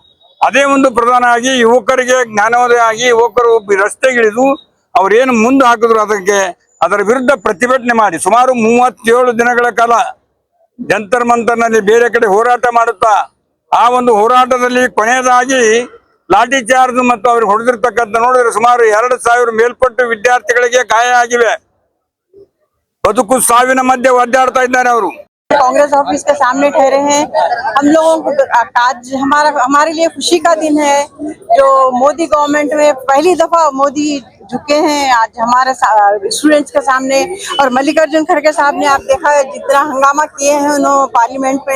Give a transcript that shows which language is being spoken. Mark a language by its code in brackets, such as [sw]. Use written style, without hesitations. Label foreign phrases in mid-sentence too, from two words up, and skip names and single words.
[kn] ಅದೇ ಒಂದು ಪ್ರಧಾನ ಆಗಿ ಯುವಕರಿಗೆ ಜ್ಞಾನೋದಯ ಆಗಿ ಯುವಕರು ರಸ್ತೆಗಿಳಿದು ಅವ್ರೇನು ಮುಂದೆ ಹಾಕಿದ್ರು ಅದರ ವಿರುದ್ಧ ಪ್ರತಿಭಟನೆ ಮಾಡಿ ಸುಮಾರು 37 ದಿನಗಳ ಕಾಲ ಜಂತರ್ ಮಂತರ್ನಲ್ಲಿ ಬೇರೆ ಕಡೆ ಹೋರಾಟ ಮಾಡುತ್ತಾ ಆ ಒಂದು ಹೋರಾಟದಲ್ಲಿ ಕೊನೆಯದಾಗಿ ಲಾಠಿ ಚಾರ್ಜ್ ಮತ್ತು ಅವ್ರಿಗೆ ಹೊಡೆದಿರ್ತಕ್ಕಂಥ ನೋಡಿದ್ರೆ ಸುಮಾರು 2000 ಮೇಲ್ಪಟ್ಟು ವಿದ್ಯಾರ್ಥಿಗಳಿಗೆ ಗಾಯ ಆಗಿವೆ. ಬದುಕು ಸಾವಿನ ಮಧ್ಯೆ ಒದ್ದಾಡ್ತಾ ಇದ್ದಾರೆ ಅವರು. [hi] कांग्रेस ऑफिस के सामने ठहरे हैं। हम लोगों को आज हमारे लिए खुशी का दिन है जो मोदी गवर्नमेंट में पहली दफा मोदी झुके हैं आज हमारे स्टूडेंट्स के सामने। और मल्लिकार्जुन खड़गे साहब ने आप देखा है जितना हंगामा किए हैं उन्होंने पार्लियामेंट में।